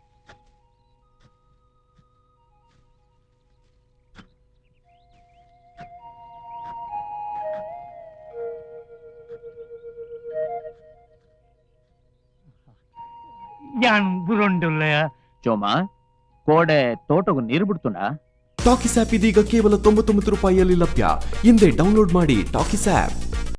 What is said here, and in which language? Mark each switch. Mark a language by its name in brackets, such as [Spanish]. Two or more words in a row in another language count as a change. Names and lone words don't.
[Tulu] ಯಾನ್ ಬುರುಂಡುಲ್ಲಯ ಚೋಮ ಕೋಡೆ ತೋಟಗೂ ನೀರು ಬಿಡ್ತುಂಡ [Kannada] ಟಾಕಿಸ್ ಆಪ್ ಇದೀಗ ಕೇವಲ 99 ರೂಪಾಯಿಯಲ್ಲಿ ಲಭ್ಯ. ಹಿಂದೆ ಡೌನ್ಲೋಡ್ ಮಾಡಿ ಟಾಕಿಸ್ ಆಪ್.